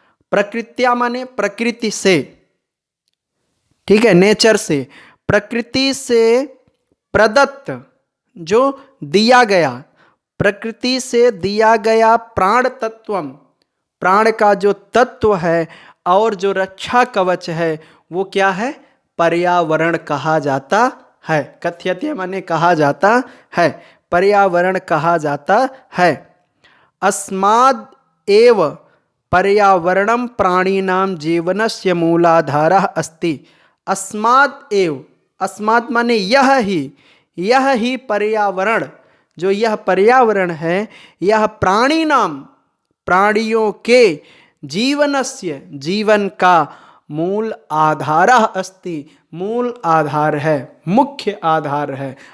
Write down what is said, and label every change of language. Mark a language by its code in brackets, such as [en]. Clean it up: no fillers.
[hi] प्रकृत्या माने प्रकृति से, ठीक है, नेचर से, प्रकृति से प्रदत्त जो दिया गया, प्रकृति से दिया गया प्राण तत्वम, प्राण का जो तत्व है और जो रक्षा कवच है वो क्या है? पर्यावरण कहा जाता है। कथ्यते माने कहा जाता है, पर्यावरण कहा जाता है। [sa] अस्माद् एव पर्यावरणं प्राणिनां जीवनस्य मूलाधारः अस्ति। अस्माद् एव, [hi] अस्माद् माने यह ही पर्यावरण, जो यह पर्यावरण है यह प्राणिनां, प्राणियों के जीवनस्य, जीवन का मूल आधारः अस्ति, मूल आधार है, मुख्य आधार है।